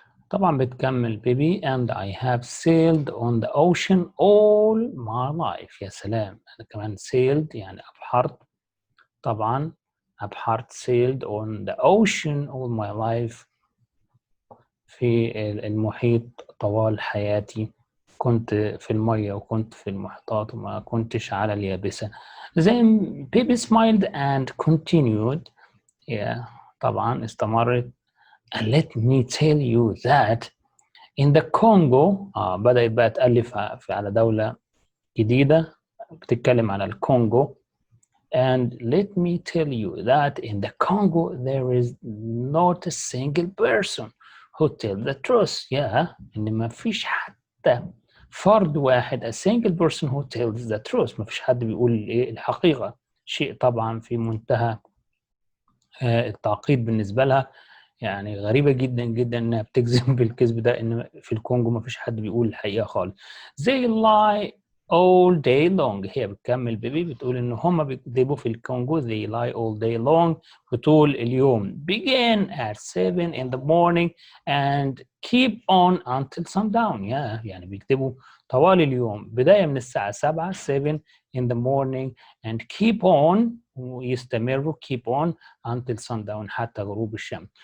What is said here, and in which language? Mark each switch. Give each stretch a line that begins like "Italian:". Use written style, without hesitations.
Arabic: طبعا بتكمل بيبي
English: and I have sailed on the ocean all my life.
Arabic: يا سلام، انا كمان
English: sailed
Arabic: يعني ابحرت، طبعا ابحرت
English: sailed on the ocean all my life،
Arabic: في المحيط طوال حياتي، كنت في المية وكنت في المحيطات وما كنتش على اليابسة.
English: Then Pippi smiled and continued.
Arabic: طبعا استمرت.
English: And let me tell you that in the Congo
Arabic: بدأت بقى تألف على دولة جديدة بتتكلم على الكونغو.
English: And let me tell you that in the Congo there is not a single person who tells the truth.
Arabic: إن ما فيش حتى فرد واحد
English: a single person who tells the truth،
Arabic: ما فيش حد بيقول الحقيقة. شيء طبعا في منتهى التعقيد بالنسبة لها، يعني غريبة جدا جدا إنها بتكذب بالكذب ده، إن في الكونغو ما فيش حد بيقول الحقيقة خالص.
English: They lie all day long.
Arabic: هي بتكمل بيبي بتقول إن هما بيكذبوا في الكونغو
English: they lie all day long
Arabic: بطول اليوم.
English: begin at 7 in the morning and keep on until sundown.
Arabic: يعني بيكتبوا طوال اليوم بداية من الساعة 7
English: 7 in the morning and keep on
Arabic: ويستمروا
English: keep on until sundown
Arabic: حتى غروب الشمس.